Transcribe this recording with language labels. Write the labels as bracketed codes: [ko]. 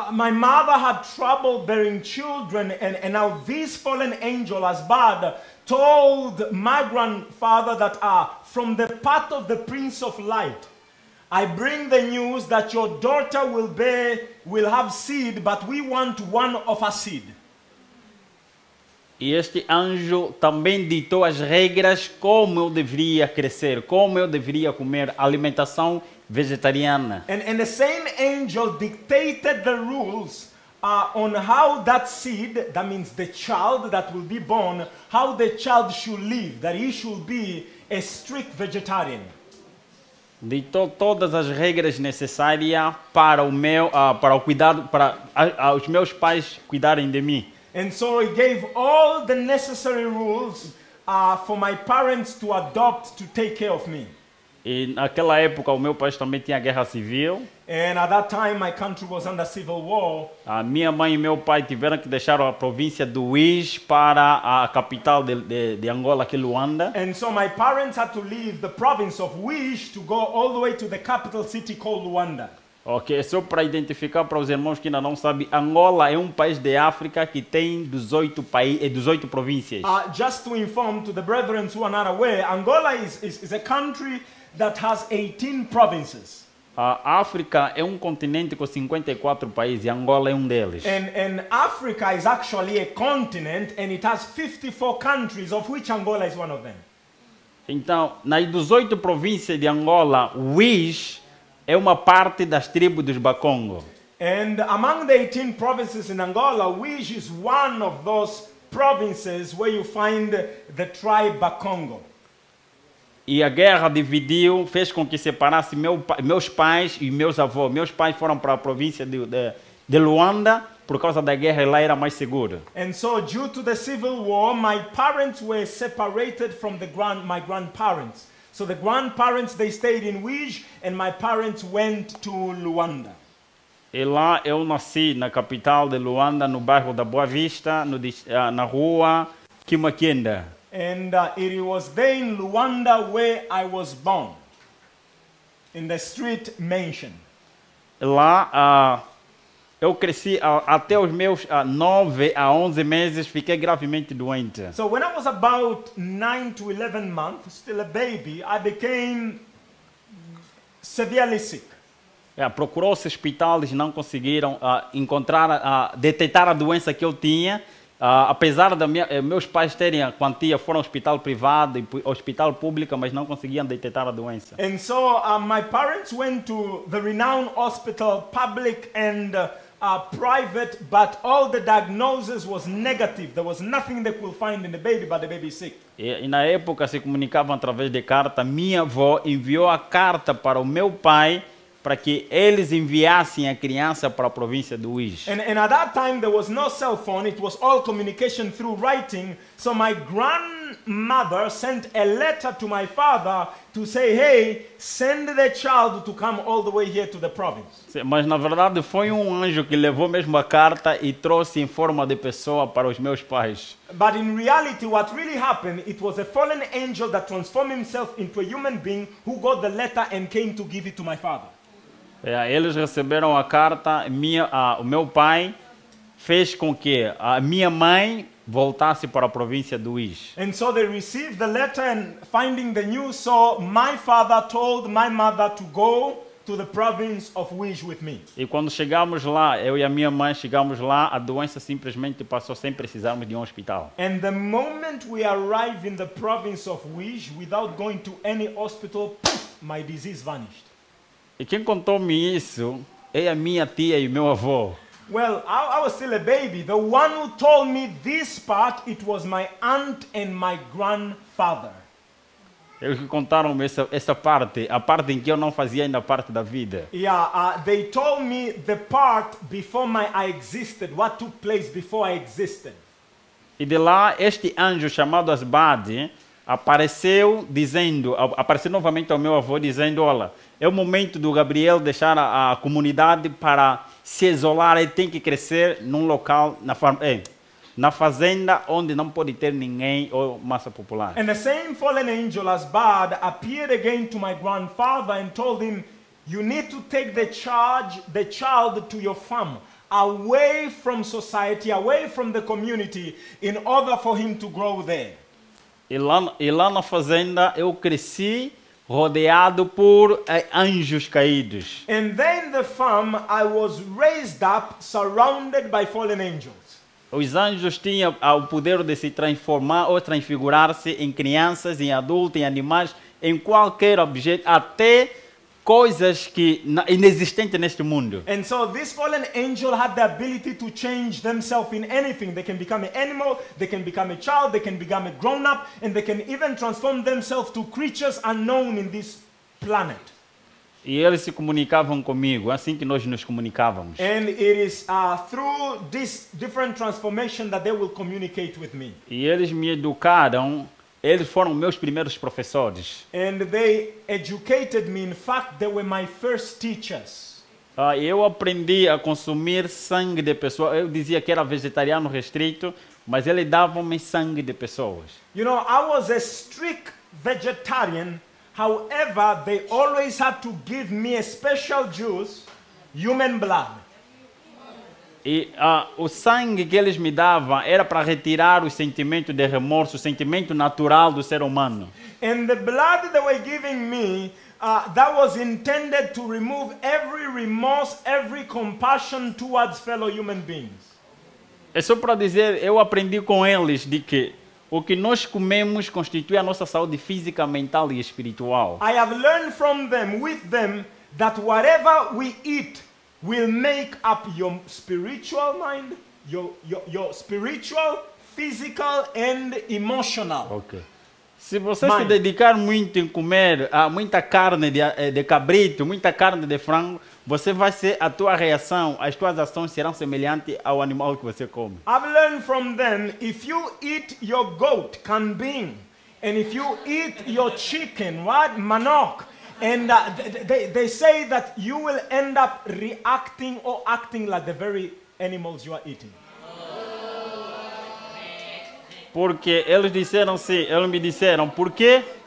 [en] My mother had trouble bearing children, and now this fallen angel, Asbad, told my grandfather that from the path of the Prince of Light, I bring the news that your daughter will have seed, but we want one of her seed. [pt] E este anjo também ditou as regras como eu deveria crescer, como eu deveria comer alimentação vegetariana. [en] And the same angel dictated the rules on how that seed, that means the child that will be born, how the child should live, that he should be a strict vegetarian. [pt] Ditou todas as regras necessárias para o cuidado, para os meus pais cuidarem de mim. [en] And so he gave all the necessary rules for my parents to adopt, to take care of me. [pt] E naquela época o meu país também tinha guerra civil. [en] And at that time my country was under civil war. [pt] A minha mãe e meu pai tiveram que deixar a província do Uís para a capital de Angola, que é Luanda. [en] And so my parents had to leave the province of Uís to go all the way to the capital city called Luanda. [pt] Ok, só para identificar para os irmãos que ainda não sabem, Angola é um país de África que tem 18 províncias. [en] Just to inform to the brethren who are not aware, Angola is a country that has 18 provinces. [pt] A África é um continente com 54 países e Angola é um deles. [en] And Africa is actually a continent and it has 54 countries, of which Angola is one of them. [pt] Então, nas 18 províncias de Angola, Uís é uma parte das tribos dos Bakongo. [en] And among the 18 provinces in Angola, Uís is one of those provinces where you find the tribe Bakongo. [pt] E a guerra dividiu, fez com que separasse meus pais e meus avós. Meus pais foram para a província de Luanda, por causa da guerra, e lá era mais seguro. [en] And so, due to the civil war, my parents were separated from my grandparents. So the grandparents, they stayed in Uís, and my parents went to Luanda. [pt] E lá eu nasci na capital de Luanda, no bairro da Boa Vista, na rua Kimakenda. [en] And it was there in Luanda where I was born, in the street mentioned. [pt] Lá eu cresci até os meus 9 a 11 meses, fiquei gravemente doente. [en] So when I was about 9 to 11 months, still a baby, I became severely sick. [pt] Procurou-se hospitais, não conseguiram encontrar, detectar a doença que eu tinha. Apesar de meus pais terem a quantia, foram ao hospital privado e hospital público, mas não conseguiam detectar a doença. [en] And so my parents went to the renowned hospital, public and private, but all the diagnosis was negative. There was nothing they could find in the baby, but the baby is sick. [pt] E na época se comunicavam através de carta. Minha avó enviou a carta para o meu pai para que eles enviassem a criança para a província do Uís. [en] And at that time there was no cell phone, it was all communication through writing. So my grandmother sent a letter to my father to say, hey, send the child to come all the way here to the province. [pt] Mas na verdade foi anjo que levou mesmo a carta e trouxe em forma de pessoa para os meus pais. [en] But in reality what really happened, it was a fallen angel that transformed himself into a human being who got the letter and came to give it to my father. [pt] Eles receberam a carta, o meu pai fez com que a minha mãe voltasse para a província do Uís. [en] And so they received the letter and finding the news, so my father told my mother to go to the province of Uís with me. [pt] E quando chegamos lá, eu e a minha mãe chegamos lá, a doença simplesmente passou sem precisarmos de um hospital. [en] And the moment we arrived in the province of Uís, without going to any hospital, poof, my disease vanished. [pt] E quem contou-me isso é a minha tia e meu avô. [en] Well, I was still a baby. The one who told me this part, it was my aunt and my grandfather. [pt] Eles contaram essa parte, a parte em que eu não fazia ainda parte da vida. [en] Yeah, they told me the part before I existed, what took place before I existed. [pt] E de lá, este anjo chamado Asbade apareceu novamente ao meu avô dizendo, olha, é o momento do Gabriel deixar a comunidade para se isolar, ele tem que crescer num local, na fazenda, onde não pode ter ninguém ou massa popular. [en] And the same fallen angel Asbad appeared again to my grandfather and told him, you need to take the child to your farm, away from society, away from the community, in order for him to grow there. [pt] E lá na fazenda eu cresci rodeado por anjos caídos. [en] And then the farm I was raised up surrounded by fallen angels. [pt] Os anjos tinham o poder de se transformar ou transfigurar-se em crianças, em adultos, em animais, em qualquer objeto, até coisas que inexistentes neste mundo. [en] And so this fallen angel had the ability to change themselves in anything. They can become an animal, they can become a child, they can become a grown-up, and they can even transform themselves to creatures unknown in this planet. [pt] E eles se comunicavam comigo, assim que nós nos comunicávamos. [en] And it is through this different transformation that they will communicate with me. [pt] E eles me educaram. Eles foram meus primeiros professores. [en] And they educated me. In fact, they were my first teachers. [pt] Eu aprendi a consumir sangue de pessoas. Eu dizia que era vegetariano restrito, mas eles davam-me sangue de pessoas. [en] You know, I was a strict vegetarian. However, they always had to give me a special juice, human blood. [pt] E o sangue que eles me davam era para retirar o sentimento de remorso, o sentimento natural do ser humano. [en] And the blood they were giving me, that was intended to remove every remorse, every compassion towards fellow human beings. [pt] É só para dizer, eu aprendi com eles de que o que nós comemos constitui a nossa saúde física, mental e espiritual. [en] I have learned from them, with them, that whatever we eat will make up your spiritual mind, your spiritual, physical and emotional. Okay. [pt] Se você se dedicar muito em comer muita carne de cabrito, muita carne de frango, você vai ser, a tua reação, as tuas ações serão semelhantes ao animal que você come. [en] I've learned from them, if you eat your goat, kambing, and if you eat your chicken, what, manok, and they say that you will end up reacting or acting like the very animals you are eating. [pt] Porque eles me disseram, por quê?